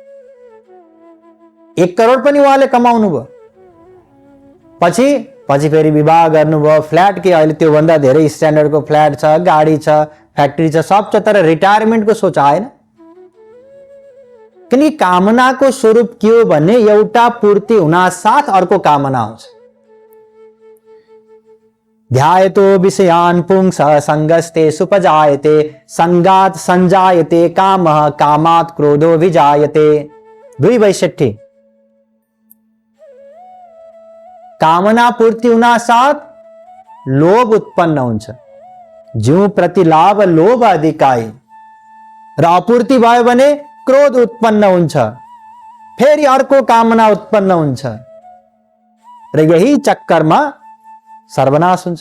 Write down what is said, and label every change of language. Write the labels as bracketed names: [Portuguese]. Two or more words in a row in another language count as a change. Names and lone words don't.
[Nepali] 1 करोड पनि उहाँले कमाउनु भयो। पछि फेरि विवाह गर्नुभयो, फ्ल्याट के अहिले त्योभन्दा धेरै स्ट्यान्डर्डको फ्ल्याट छ, गाडी छ, फ्याक्ट्री छ, सब छ, तर रिटायरमेन्टको सोच आएन। किनकि कामनाको स्वरूप के हो भने एउटा पूर्ति हुना साथ अर्को कामना आउँछ। [Sanskrit] ध्यायतो विषयान् पुंसः संगस्ते सुपजायते, संगात् संजायते कामः, कामात् क्रोधो विजायते। [Nepali] 2:62। कामना पूर्ति हुना साथ लोभ उत्पन्न हुन्छ, [Awadhi] ज्यू प्रति लाभ लोभ अधिकाई, [Nepali] र अपूर्ति भयो भने क्रोध उत्पन्न हुन्छ, फेरि अर्को कामना उत्पन्न हुन्छ, र यही चक्करमा सर्वनाश हुन्छ।